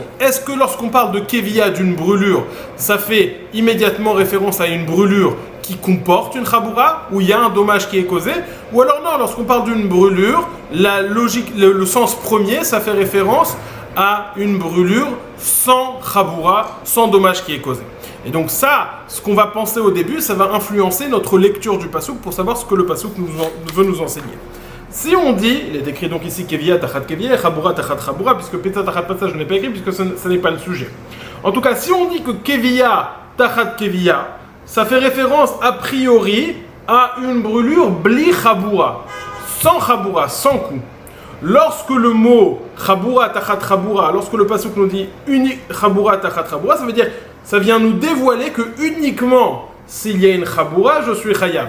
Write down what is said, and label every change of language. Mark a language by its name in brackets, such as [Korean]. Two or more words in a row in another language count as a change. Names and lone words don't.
[French] Est-ce que lorsqu'on parle de keviya, d'une brûlure, ça fait immédiatement référence à une brûlure qui comporte une chabura, où il y a un dommage qui est causé, ou alors non, lorsqu'on parle d'une brûlure, la logique, le sens premier, ça fait référence à une brûlure sans chabura, sans dommage qui est causé. Et donc ça, ce qu'on va penser au début, ça va influencer notre lecture du pasouk pour savoir ce que le pasouk veut nous enseigner. Si on dit, il est écrit donc ici [Hebrew] כוויה תחת כוויה [French] et [Hebrew] חבורה תחת חבורה, [French] puisque [Hebrew] פצע תחת פצע [French] je n'ai pas écrit puisque ce n'est pas le sujet. En tout cas, si on dit que [Hebrew] כוויה תחת כוויה, [French] ça fait référence a priori à une brûlure [Hebrew] בלי חבורה, [French] sans coup. lorsque le mot [Hebrew] חבורה תחת חבורה, [French] lorsque le pasuk nous dit [Hebrew] חבורה תחת חבורה, [French] ça veut dire, ça vient nous dévoiler que uniquement s'il y a une Chabura, je suis Chayav.